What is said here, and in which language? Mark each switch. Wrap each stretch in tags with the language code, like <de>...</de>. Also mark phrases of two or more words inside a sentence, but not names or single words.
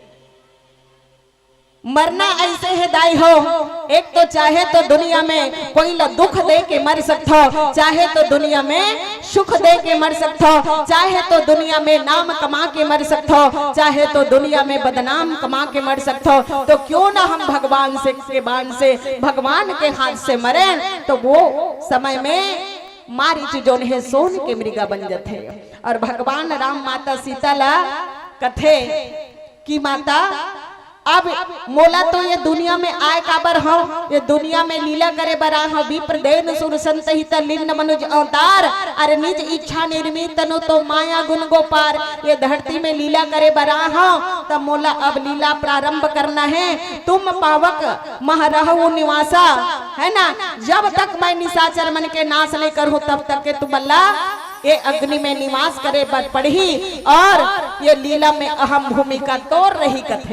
<hne>मरना ऐसे है दाई हो, एक तो चाहे तो दुनिया में कोई ला दुख दे के मर सकता, चाहे तो दुनिया में सुख दे के मर सकता, चाहे तो दुनिया में नाम कमा के मर सकता, चाहे तो दुनिया में बदनाम कमा के मर सकता। तो क्यों ना हम भगवान से के बाण से भगवान के हाथ से मरे। तो वो समय में मारीच जो है सोन के मृगा बन जाते। और भगवान राम माता सीता ला कथे कि माता अब मोला तो ये दुनिया में आए काबर हो, ये दुनिया में लीला करे बरा हो।</hne> <awa>विप्र देन सुर संत हित लिन्न मनुज अवतार, अरे निज इच्छा निर्मित तनु तो माया गुण गोपार।</awa> <hne>ये धरती में लीला करे बरा हो तब मोला अब लीला प्रारंभ करना है।</hne> <awa>तुम पावक महरहु निवासा,</awa> <hne>है ना, जब तक मैं निशाचर मन के नाश नहीं करूं तब तक के तुम अल्लाह ये अग्नि में निवास करे पढ़ी और ये लीला में अहम भूमिका तोड़ रही कथे।</hne>